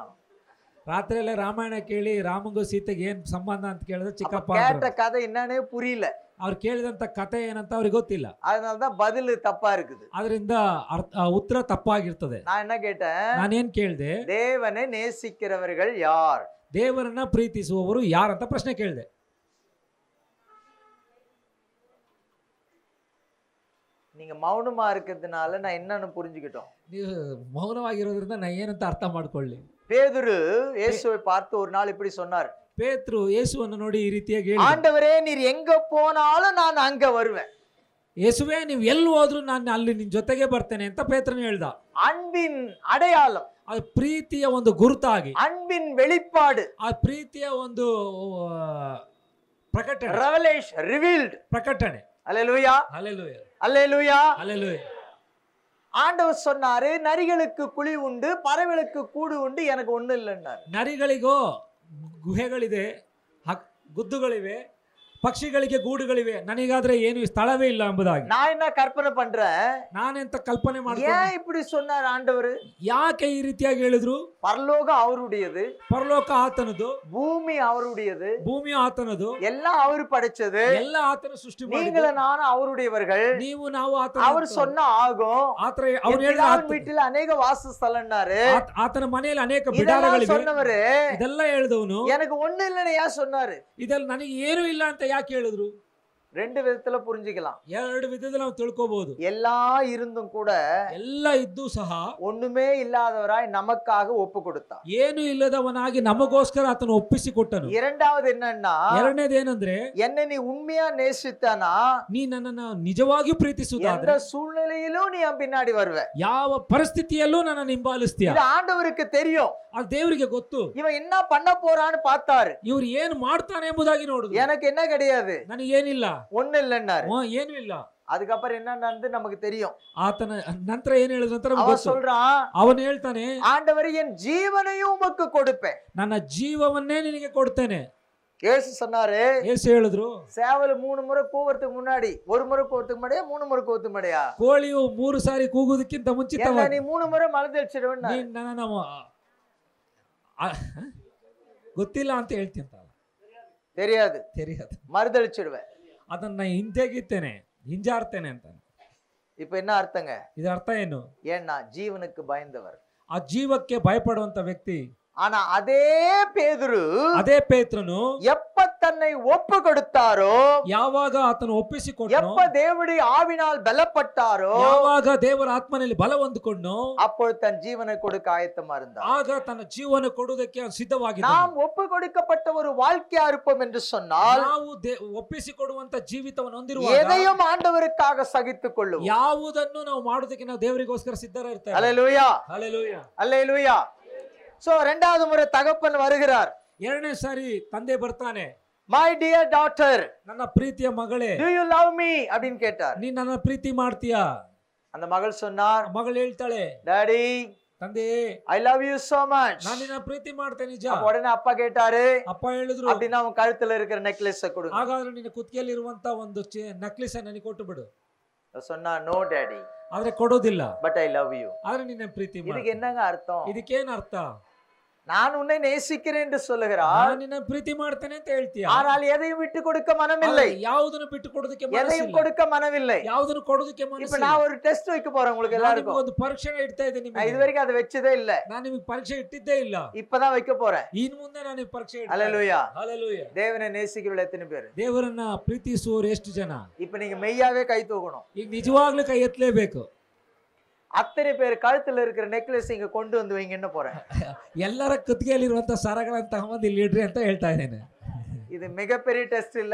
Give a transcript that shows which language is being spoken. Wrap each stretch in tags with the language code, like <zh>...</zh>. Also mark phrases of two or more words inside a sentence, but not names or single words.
<kn>ರಾತ್ರಿ ಎಲ್ಲ ರಾಮಾಯಣ ಕೇಳಿ ರಾಮಂಗೂ ಸೀತೆಗೆ ಏನ್ ಸಂಬಂಧ ಅಂತ ಕೇಳಿದ್ರೆ ಚಿಕ್ಕಪ್ಪ</kn> <ta>கேட்ட கதை என்னன்னே புரியல.</ta> <kn>ಅವ್ರು ಕೇಳಿದಂತ ಕತೆ ಏನಂತ ಅವ್ರಿಗೆ ಗೊತ್ತಿಲ್ಲ.</kn> <ta>அதனாலதான் பதில் தப்பா இருக்குது.</ta> <kn>ಅದರಿಂದ ಉತ್ತರ ತಪ್ಪಾಗಿರ್ತದೆ.</kn> <ta>நான் என்ன கேட்டேன்?</ta> <kn>ನಾನೇನ್ ಕೇಳ್ದೆ?</kn> <ta>தேவனை நேசிக்கிறவர்கள் யார்?</ta> <kn>ದೇವರನ್ನ ಪ್ರೀತಿಸುವವರು ಯಾರಂತ ಪ್ರಶ್ನೆ ಕೇಳಿದೆ.</kn> <ta>நீங்க மௌனமா இருக்கிறதுனால நான் என்னன்னு புரிஞ்சுக்கிட்டோம்.</ta> <kn>ನೀವು ಮೌನವಾಗಿರೋದ್ರಿಂದ ನಾ ಏನಂತ ಅರ್ಥ ಮಾಡ್ಕೊಳ್ಳಿ.</kn> <ta>பேதுரு இயேசுவை பார்த்து ஒரு நாள் இப்படி சொன்னார்.</ta> <kn>ಪೇತ್ರು ಯೇಸುವನ್ನು ನೋಡಿ ಈ ರೀತಿಯಾಗಿ ಹೇಳಿದ,</kn> <ta>ஆண்டவரே நீர் எங்க போனாலும் நான் அங்க வருவேன்.</ta> <kn>ಯೇಸುವೆ ನೀವು ಎಲ್ಲಿ ಹೋದ್ರು ನಾನು ಅಲ್ಲಿ ನಿನ್ ಜೊತೆಗೆ ಬರ್ತೇನೆ ಅಂತ ಪೇತ್ರನು ಹೇಳ್ದ.</kn> <ta>அன்பின் அடையாளம்,</ta> <kn>ಅದು ಪ್ರೀತಿಯ ಒಂದು ಗುರುತಾಗಿ,</kn> <ta>அன்பின் வெளிப்பாடு,</ta> <kn>ಆ ಪ್ರೀತಿಯ ಒಂದು ಪ್ರಕಟಣೆ,</kn> <en>revelation, revealed.</en> <kn>ಪ್ರಕಟಣೆ.</kn> <ta>அல்லேலூயா,</ta> <kn>ಹಲ್ಲೆಲೂಯಾ,</kn> <ta>அல்லேலூயா.</ta> <kn>ಹಲ್ಲೆಲೂಯಾ.</kn> <ta>ஆண்டவர் சொன்னாரு, நரிகளுக்கு குழி உண்டு, பறவைகளுக்கு கூடு உண்டு, எனக்கு ஒண்ணு இல்லைன்னாரு.</ta> <kn>ನರಿಗಳಿಗೋ ಗುಹೆಗಳಿದೆ, ಗುದ್ದುಗಳಿವೆ, ಪಕ್ಷಿಗಳಿಗೆ ಗೂಡುಗಳಿವೆ, ನನಗಾದ್ರೆ ಏನು ಸ್ಥಳವೇ ಇಲ್ಲ ಎಂಬುದಾಗಿ</kn> <ta>நான் என்ன கற்பனை பண்றேன்?</ta> <kn>ನಾನೆಂತ ಕಲ್ಪನೆ ಮಾಡ್ತೀನಿ.</kn> <ta>ஏன் இப்படி சொன்னார் ஆண்டவர்?</ta> <kn>ಯಾಕೆ ಈ ರೀತಿಯಾಗಿ ಹೇಳಿದ್ರು?</kn> <ta>பரலோகம் அவருடையது,</ta> <kn>ಪರಲೋಕ ಆತನದು,</kn> <ta>பூமಿ அவருடையது,</ta> <kn>ಭೂಮಿ ಆತನದು,</kn> <ta>எல்லாம் அவரு படைச்சது.</ta> <kn>ಎಲ್ಲ ಆತನ ಸೃಷ್ಟಿ ಮಾಡಿದ್ದು.</kn> <ta>நீங்களும் நானும் அவருடையவர்கள்.</ta> <kn>ನೀವು ನಾವು ಆತನ,</kn> <ta>அவர் சொன்னா ஆகும்.</ta> <kn>ಆತರ ಅವ್ರು ಹೇಳಿದ</kn> <ta>வீட்டில் ಅನೇಕ வாசஸ்தலம்னாரு.</ta> <kn>ಆತನ ಮನೆಯಲ್ಲಿ ಅನೇಕ</kn> <ta>இதெல்லாம்</ta> <kn>ಬಿಡಾರಗಳಿವೆ.</kn> <ta>சொன்னவரு</ta> <kn>ಇದೆಲ್ಲ ಹೇಳಿದವನು</kn> <ta>எனக்கு ஒண்ணு இல்லைன்னு ஏன் சொன்னாரு?</ta> <kn>ಇದೆಲ್ಲ ನನಗೆ ಏನು ಇಲ್ಲ ಅಂತ ಯಾಕೆ ಹೇಳಿದ್ರು?</kn> <ta>ரெண்டு விதத்துல புரிஞ்சுக்கலாம்.</ta> <kn>ಎರಡು ವಿಧದಲ್ಲಿ ನಾವು ತಿಳ್ಕೋಬಹುದು.</kn> <ta>எல்லாம் இருந்தும் கூட</ta> <kn>ಎಲ್ಲ ಇದ್ದು ಸಹ</kn> <ta>ஒண்ணுமே இல்லாதவராய் நமக்காக ஒப்பு கொடுத்தார்.</ta> <kn>ಏನು ಇಲ್ಲದವನಾಗಿ ನಮಗೋಸ್ಕರ ಆತನು ಒಪ್ಪಿಸಿಕೊಟ್ಟನು.</kn> <ta>இரண்டாவது என்னன்னா,</ta> <kn>ಎರಡನೇದೇನಂದ್ರೆ,</kn> <ta>என்னை நீ உண்மையா நேசித்தானா</ta> <kn>ನೀ ನನ್ನನ್ನು ನಿಜವಾಗಿಯೂ ಪ್ರೀತಿಸುವುದಾದ್ರೆ</kn> <ta>எந்த சூழ்நிலையிலும் நீ என் பின்னாடி வருவ.</ta> <kn>ಯಾವ ಪರಿಸ್ಥಿತಿಯಲ್ಲೂ ನನ್ನನ್ನು ಹಿಂಬಾಲಿಸ್ತೀಯ.</kn> <ta>இது ஆண்டவருக்கு தெரியும்.</ta> <kn>ಅದು ದೇವರಿಗೆ ಗೊತ್ತು.</kn> <ta>இவன் என்ன பண்ண போறான்னு பார்த்தாரு.</ta> <kn>ಇವ್ರು ಏನು ಮಾಡ್ತಾನೆ ಎಂಬುದಾಗಿ ನೋಡುದು.</kn> <ta>எனக்கு என்ன கிடையாது,</ta> <kn>ನನಗೇನಿಲ್ಲ,</kn> <ta>ஒண்ணு இல்லைன்னாரு.</ta> <kn>ಏನು ಇಲ್ಲ.</kn> <ta>அதுக்கப்புறம் என்ன நடந்து நமக்கு தெரியும்.</ta> <kn>ಆತನ ನಂತರ ಏನ್ ಹೇಳಿದ ನಂತರ</kn> <ta>அவன் சொல்றான்,</ta> <kn>ಅವನು ಹೇಳ್ತಾನೆ,</kn> <ta>ஆண்டவரே என் ஜீவனையும் உமக்கு கொடுப்பேன்.</ta> <kn>ನನ್ನ ಜೀವವನ್ನೇ ನಿನಗೆ ಕೊಡ್ತೇನೆ.</kn> <ta>இயேசு சொன்னாரு,</ta> <kn>ಯೇಸು ಹೇಳಿದ್ರು,</kn> <ta>சேவல் 3 முறை கூவறதுக்கு முன்னாடி, 1 முறை கூவறதுக்கு முன்னாடியா 3 முறை கூவறதுக்கு முன்னாடியா?</ta> <kn>ಕೋಳಿಯು 3 ಸಾರಿ ಕೂಗುವುದಕ್ಕಿಂತ</kn> <ta>என்ன</ta> <kn>ಮುಂಚಿತವಾಗಿ</kn> <ta>நீ 3 முறை மறுதளிச்சிடுவேன்னா</ta> <kn>ನೀನ್ ನನ್ನ ಗೊತ್ತಿಲ್ಲ ಅಂತ ಹೇಳ್ತೀನಿ.</kn> <ta>தெரியாது, தெரியாது, மறுதளிச்சிடுவேன்.</ta> <kn>ಅದನ್ನ ಹಿಂತೆಗಿತೇನೆ, ಹಿಂಜಾರ್ತೇನೆ ಅಂತ.</kn> <ta>இப்ப என்ன அர்த்தங்க?</ta> <kn>ಇದರ ಅರ್ಥ ಏನು?</kn> <ta>ஏன்னா ஜீவனுக்கு பயந்தவர்.</ta> <kn>ಆ ಜೀವಕ್ಕೆ ಭಯಪಡುವಂತ ವ್ಯಕ್ತಿ.</kn> <ta>ஆனா அதே பேதுரு,</ta> <kn>ಅದೇ ಪೇತ್ರನು</kn> <ta>எப்ப தன்னை ஒப்பு கொடுத்தாரோ,</ta> <kn>ಯಾವಾಗ ಆತನು ಒಪ್ಪಿಸಿಕೊಟ್ಟನೋ,</kn> <ta>எப்ப தேவனுடைய ஆவினால் பலப்பட்டாரோ,</ta> <kn>ಯಾವಾಗ ದೇವರ ಆತ್ಮನಲ್ಲಿ ಬಲ ಹೊಂದಿಕೊಂಡನೋ,</kn> <ta>அப்பொழுது தன் ஜீவனை கொடுக்க ஆயத்தமா இருந்தார்.</ta> <kn>ಆಗ ತನ್ನ ಜೀವನ ಕೊಡುವುದಕ್ಕೆ ಸಿದ್ಧವಾಗಿದ್ದ.</kn> <ta>நாம் ஒப்பு கொடுக்கப்பட்ட ஒரு வாழ்க்கையா இருப்போம் என்று சொன்னால்,</ta> <kn>ನಾವು ಒಪ್ಪಿಸಿಕೊಡುವಂತ ಜೀವಿತವನ್ನು ಹೊಂದಿರುವಾಗ</kn> <ta>எதையும் ஆண்டவருக்காக சகித்துக் கொள்ளுவோம்.</ta> <kn>ಯಾವುದನ್ನು ನಾವು ಮಾಡುವುದಕ್ಕೆ ನಾವು ದೇವರಿಗೋಸ್ಕರ ಸಿದ್ಧರಿರ್ತೇವೆ.</kn> <ta>அல்லேலூயா,</ta> <kn>ಹಲ್ಲೆಲೂಯಾ,</kn> <ta>அல்லேலூயா. சோ இரண்டாவது முறை தகப்பன் வருகிறார்.</ta> <kn>ಎರಡನೇ ಸಾರಿ ತಂದೆ ಬರ್ತಾನೆ.</kn> <en>My dear daughter,</en> <kn>ನನ್ನ ಪ್ರೀತಿಯ ಮಗಳೇ,</kn> <en>do you love me</en> <ta>அப்படின்னு கேட்டார்.</ta> <kn>ನೀ ನನ್ನ ಪ್ರೀತಿ ಮಾಡ್ತೀಯಾ?</kn> <ta>அந்த மகள் சொன்னார்,</ta> <kn>ಮಗಳು ಹೇಳ್ತಾಳೆ,</kn> <ta>டாடி,</ta> <kn>ತಂದೆ,</kn> <en>I love you so much.</en> <kn>ನಾನು ನಿನ್ನ ಪ್ರೀತಿ ಮಾಡ್ತೇನೆ ನಿಜ.</kn> <ta>அப்ப உடனே அப்பா கேட்டாரு,</ta> <kn>ಅಪ್ಪ ಹೇಳಿದ್ರು,</kn> <ta>அப்படின்னா அவன் கழுத்துல இருக்கிற நெக்லஸ் கொடுங்க.</ta> <kn>ಹಾಗಾದ್ರೆ ನಿನ್ನ ಕುತ್ತಿಗೆಯಲ್ಲಿ ಇರುವಂತ ಒಂದು ನಕ್ಲಿಸ್ ನನಗೆ ಕೊಟ್ಟು ಬಿಡು.</kn> <ta>சொன்னா,</ta> <en>no daddy,</en> <kn>ಆದ್ರೆ ಕೊಡೋದಿಲ್ಲ,</kn> <en>but I love you.</en> <kn>ಆದ್ರೆ ನಿನ್ನ ಪ್ರೀತಿ ಮಾಡು.</kn> <ta>இதுக்கு என்னங்க அர்த்தம்?</ta> <kn>ಇದಕ್ಕೇನ್ ಅರ್ಥ?</kn> <ta>நான் உன்னை நேசிக்கிறேன் என்று சொல்லுகிறார்,</ta> <kn>ನಾನು ನಿನ್ನ ಪ್ರೀತಿ ಮಾಡ್ತೇನೆ ಅಂತ ಹೇಳ್ತೀಯ,</kn> <ta>ஆனால் எதையும் விட்டு கொடுக்க மனமில்லை,</ta> <kn>ಯಾವುದನ್ನು ಬಿಟ್ಟು ಕೊಡೋದಕ್ಕೆ</kn> <ta>எதையும்</ta> <kn>ಮನಸ್ಸಿಲ್ಲ,</kn> <ta>கொடுக்க மனமில்லை.</ta> <kn>ಯಾವುದನ್ನು ಕೊಡೋದಕ್ಕೆ</kn> <ta>இப்ப</ta> <kn>ಮನಸ್ಸಿಲ್ಲ.</kn> <ta>நான் ஒரு டெஸ்ட் வைக்க போறேன் உங்களுக்கு</ta> <kn>ನಾನು</kn> <ta>எல்லாருக்கும்.</ta> <kn>ನಿಮಗೆ ಒಂದು ಪರೀಕ್ಷೆ ಇಡ್ತಾ ಇದ್ದೀನಿ.</kn> <ta>நான் இது வரைக்கும் அதை வச்சதே இல்ல,</ta> <kn>ನಾನು ನಿಮಗೆ ಪರೀಕ್ಷೆ ಇಟ್ಟಿದ್ದೇ ಇಲ್ಲ,</kn> <ta>இப்பதான் வைக்க போறேன்.</ta> <kn>ಇನ್ನು ಮುಂದೆ ನಾನು ಈ ಪರೀಕ್ಷೆ ಇಡ್ತೇನೆ.</kn> <ta>அல்லேலூயா.</ta> <kn>ಹಲ್ಲೆಲೂಯಾ.</kn> <ta>தேவனை நேசிக்கிறவங்க எத்தனை பேர்?</ta> <kn>ದೇವರನ್ನ ಪ್ರೀತಿಸುವವರು ಎಷ್ಟು ಜನ?</kn> <ta>இப்ப நீங்க மெய்யாவே கை தூக்கணும்.</ta> <kn>ಈಗ ನಿಜವಾಗ್ಲೂ ಕೈ ಎತ್ತಲೇಬೇಕು.</kn> <ta>அத்தனை பேர் கழுத்துல இருக்கிற நெக்லஸ் இங்க கொண்டு வந்து வைங்கன்னு போறேன்.</ta> <kn>ಎಲ್ಲರ ಕುತ್ತಿಗೆಯಲ್ಲಿರುವಂತ ಸರಗಳನ್ನ ತಗೊಂಡು ಇಲ್ಲಿ ಇಡ್ರಿ ಅಂತ ಹೇಳ್ತಾ ಇದ್ದೇನೆ.</kn> <ta>இது மிகப்பெரிய டெஸ்ட் இல்ல?</ta>